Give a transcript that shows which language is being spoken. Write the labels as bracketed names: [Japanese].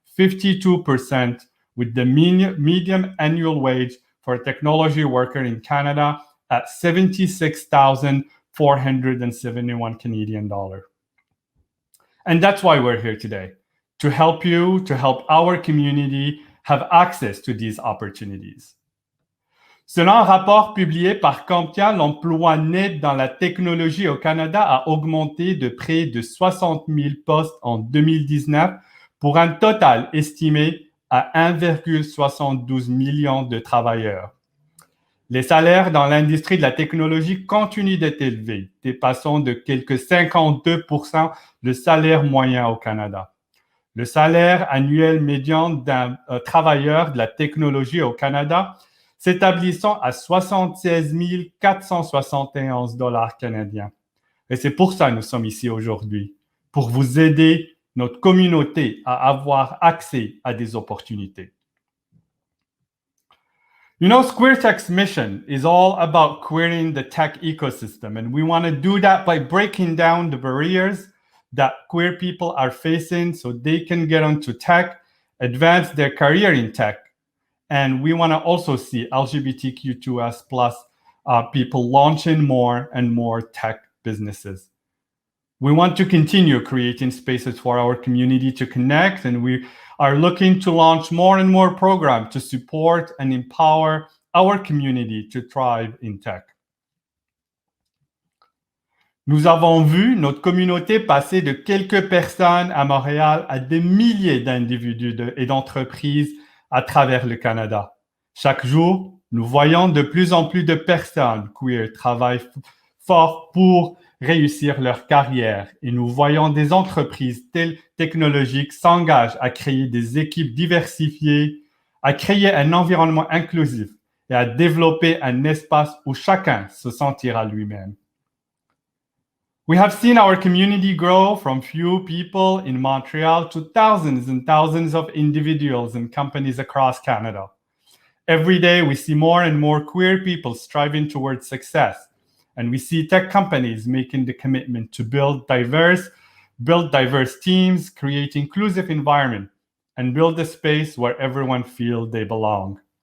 [English] 52%, with the median annual wage for a technology worker in Canada at 76,471 Canadian dollars. And that's why we're here today, to help you, to help our community have access to these opportunities. [French] Selon un rapport publié par Campia, l'emploi net dans la technologie au Canada a augmenté de près de 60 000 postes en 2019 pour un total estimé à 1,72 million de travailleurs. Les salaires dans l'industrie de la technologie continuent d'être élevés, dépassant de quelques 52% le salaire moyen au Canada. Le salaire annuel médian d'un travailleur de la technologie au Canada s'établissant à 76 471 $ canadiens. Et c'est pour ça que nous sommes ici aujourd'hui, pour vous aider, notre communauté, à avoir accès à des opportunités. [English] You know, QueerTech's mission is all about queering the tech ecosystem, and we want to do that by breaking down the barriers that queer people are facing so they can get onto tech, advance their career in tech. And we want to also see LGBTQ2S+ people launching more and more tech businesses. We want to continue creating spaces for our community to connect, and we are looking to launch more and more programs to support and empower our community to thrive in tech. [French] Nous avons vu notre communauté passer de quelques personnes à Montréal à des milliers d'individus et d'entreprises à travers le Canada. Chaque jour, nous voyons de plus en plus de personnes queer travaillent fort pour réussir leur carrière et nous voyons des entreprises technologiques s'engagent à créer des équipes diversifiées, à créer un environnement inclusif et à développer un espace où chacun se sentira lui-même. [English] We have seen our community grow from few people in Montreal to thousands and thousands of individuals and companies across Canada. Every day, we see more and more queer people striving towards success, and we see tech companies making the commitment to build diverse teams, create inclusive environment, and build a space where everyone feels they belong.